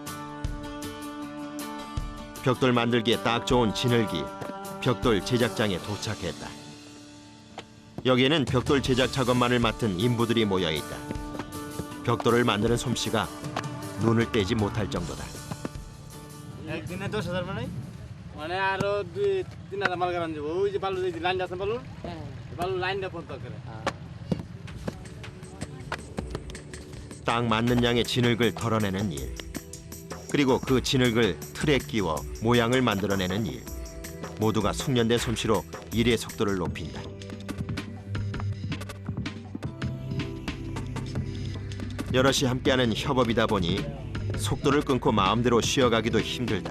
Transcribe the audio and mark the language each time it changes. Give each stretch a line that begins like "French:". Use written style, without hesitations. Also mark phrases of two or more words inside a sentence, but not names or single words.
Korean: 벽돌 만들기에 딱 좋은 진흙이 벽돌 제작장에 도착했다. 여기에는 벽돌 제작 작업만을 맡은 인부들이 모여 있다. 벽돌을 만드는 솜씨가 눈을 떼지 못할 정도다.
Bangla: একদিনে 10,000 মানে মানে আরো 2-3,000 মাল গান যাব ওই যে বালু যে লাইন আছে বালু বালু লাইনটা পর্যন্ত করে
Korean: 딱 맞는 양의 진흙을 덜어내는 일, 그리고 그 진흙을 틀에 끼워 모양을 만들어내는 일, 모두가 숙련된 솜씨로 일의 속도를 높인다. 여럿이 함께하는 협업이다 보니 속도를 끊고 마음대로 쉬어가기도 힘들다.